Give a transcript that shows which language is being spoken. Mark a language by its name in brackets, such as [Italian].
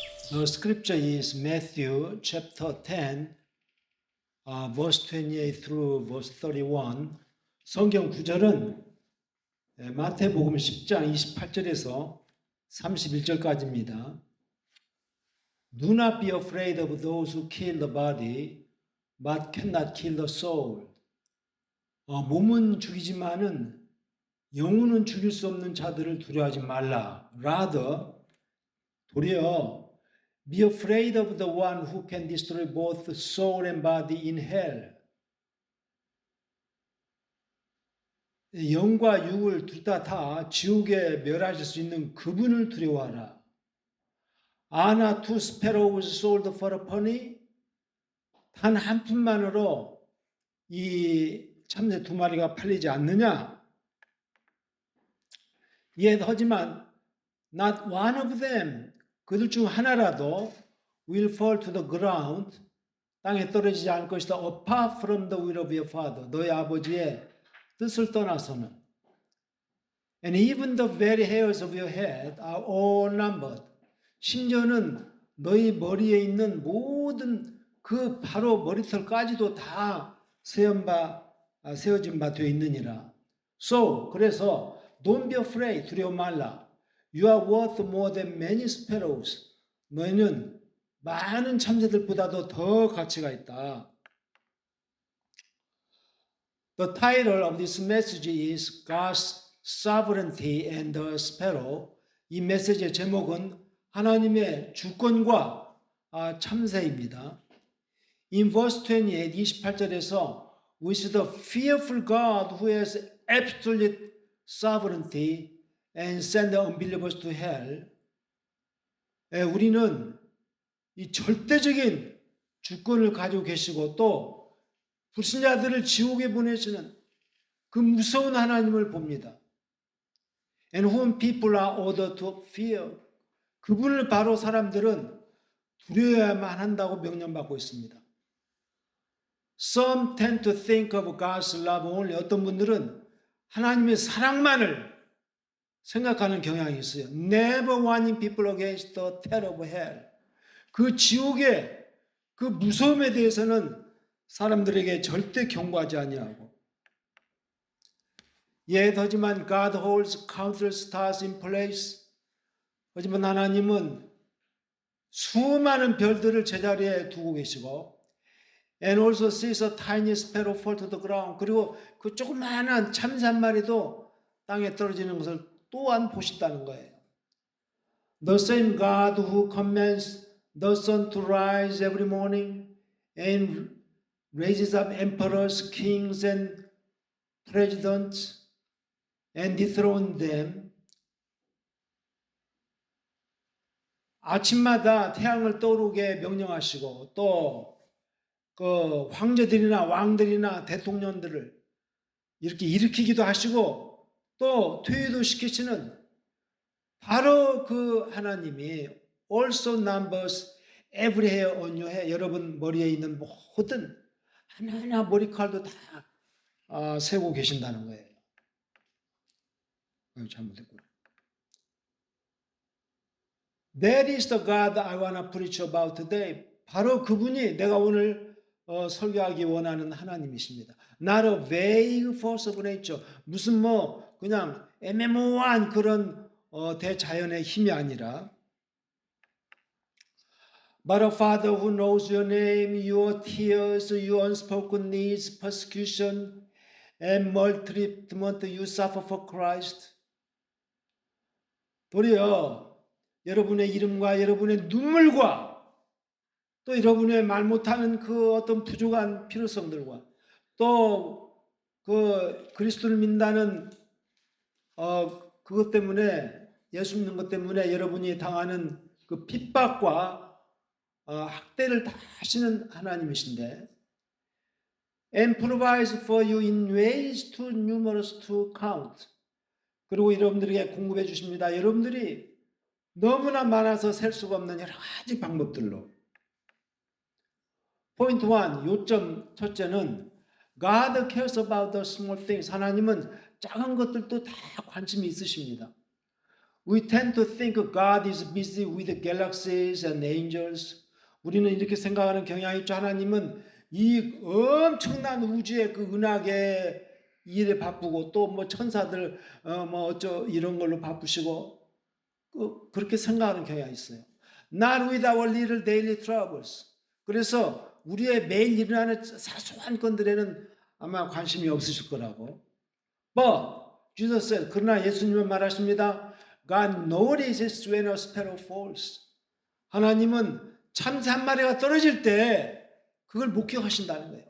[English] The scripture is Matthew chapter 10, verse 28 through verse 31. [Korean] 성경 구절은 마태복음 10장 28절에서 31절까지입니다. [English] Do not be afraid of those who kill the body, but cannot kill the soul. [Korean] 몸은 죽이지만은 영혼은 죽일 수 없는 자들을 두려워하지 말라. [English] Rather, [Korean] 도리어 [English] be afraid of the one who can destroy both soul and body in hell. [Korean] 영과 육을 둘 다 지옥에 멸하실 수 있는 그분을 두려워하라. [English] Are not two sparrows sold for a penny? [Korean] 단 한 푼만으로 이 참새 두 마리가 팔리지 않느냐? 하지만 [English] not one of them, [Korean] 그들 중 하나라도 [English] will fall to the ground, [Korean] 땅에 떨어지지 않을 것이다. [English] apart from the will of your father, [Korean] 너희 아버지의 뜻을 떠나서는. [English] And even the very hairs of your head are all numbered. [Korean] 심지어는 너희 머리에 있는 모든 그 바로 머리털까지도 다 세어진 바 되어 있느니라. [English] So, [Korean] 그래서 [English] don't be afraid, [Korean] 두려워 말라. [English] You are worth more than many sparrows. [Korean] 너희는 많은 참새들보다도 더 가치가 있다. [English] The title of this message is God's Sovereignty and the Sparrow. [Korean] 이 메시지의 제목은 하나님의 주권과 참새입니다. [English] In verse 28, [Korean] 28절에서 [English] We see the fearful God who has absolute sovereignty and send the unbelievers to hell. [Korean] 우리는 이 절대적인 주권을 가지고 계시고 또 불신자들을 지옥에 보내시는 그 무서운 하나님을 봅니다. [English] And whom people are ordered to fear. [Korean] 그분을 바로 사람들은 두려워야만 한다고 명령받고 있습니다. [English] Some tend to think of God's love only. [Korean] 어떤 분들은 하나님의 사랑만을 생각하는 경향이 있어요. [English] Never warning people against the terror of hell. [Korean] 그 지옥의 그 무서움에 대해서는 사람들에게 절대 경고하지 아니하고. 하지만 [English] God holds countless stars in place. [Korean] 하지만 하나님은 수많은 별들을 제자리에 두고 계시고 [English] and also sees a tiny sparrow fall to the ground. [Korean] 그리고 그 조그마한 참새 한 마리도 땅에 떨어지는 것을 또한 보신다는 거예요. [English] The same God who commands the sun to rise every morning and raises up emperors, kings and presidents and dethrones them. [Korean] 아침마다 태양을 떠오르게 명령하시고 또 그 황제들이나 왕들이나 대통령들을 이렇게 일으키기도 하시고 또 퇴위도 시키시는 바로 그 하나님이 [English] also numbers every hair on your head. [Korean] 여러분 머리에 있는 모든 하나하나 머리칼도 다 세고 계신다는 거예요. 잘못했구나. [English] That is the God I want to preach about today. [Korean] 바로 그분이 내가 오늘 설교하기 원하는 하나님이십니다. [English] Not a vague force of nature. [Korean] 무슨 그냥 애매모호한 그런 대자연의 힘이 아니라 [English] But a Father who knows your name, your tears, your unspoken needs, persecution, and maltreatment you suffer for Christ. [Korean] 도리어 여러분의 이름과 여러분의 눈물과 또 여러분의 말 못하는 그 어떤 부족한 필요성들과 또 그 그리스도를 믿는다는 그것 때문에 예수 믿는 것 때문에 여러분이 당하는 그 핍박과 학대를 다 하시는 하나님이신데 [English] and provides for you in ways too numerous to count. [Korean] 그리고 여러분들에게 공급해 주십니다. 여러분들이 너무나 많아서 셀 수가 없는 여러 가지 방법들로. 포인트 1, 요점 첫째는 [English] God cares about the small things. [Korean] 하나님은 작은 것들도 다 관심이 있으십니다. [English] We tend to think God is busy with galaxies and angels. [Korean] 우리는 이렇게 생각하는 경향이 있죠. 하나님은 이 엄청난 우주의 그 은하계 일에 바쁘고 또 뭐 천사들 뭐 어쩌 이런 걸로 바쁘시고 그렇게 생각하는 경향이 있어요. [English] Not with our little daily troubles. [Korean] 그래서 우리의 매일 일어나는 사소한 건들에는 아마 관심이 없으실 거라고. [English] But Jesus said, [Korean] 그러나 예수님은 말하십니다. [English] God notices when a sparrow falls. [Korean] 하나님은 참새 한 마리가 떨어질 때 그걸 목격하신다는 거예요.